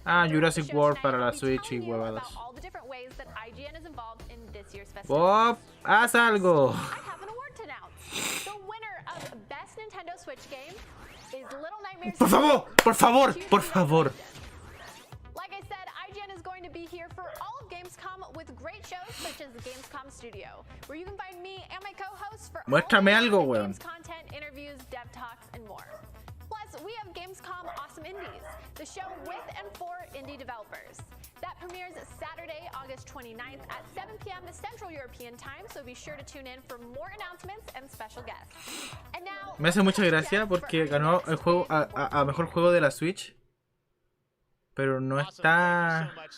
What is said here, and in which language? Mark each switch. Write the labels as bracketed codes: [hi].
[es] Jurassic World para la Switch y huevadas. Bob, haz algo. [en] Nintendo Switch game is Little Nightmares. [es] Por favor, por favor, por favor. [en] Like I said, IGN is going to be here for all of Gamescom with great shows such as the Gamescom Studio, where you can find me and my co-hosts for [es] Muéstrame algo, [en] all [es] weón. [en] games content, interviews, dev talks, and more. Plus, we have Gamescom Awesome Indies, the show with and for indie developers. That premieres Saturday, August 29th at 7 p.m. Central European Time, so be sure to tune in for more announcements and special guests. And now, [es] Me hace mucha gracia porque ganó el juego a mejor juego de la Switch. Pero no está.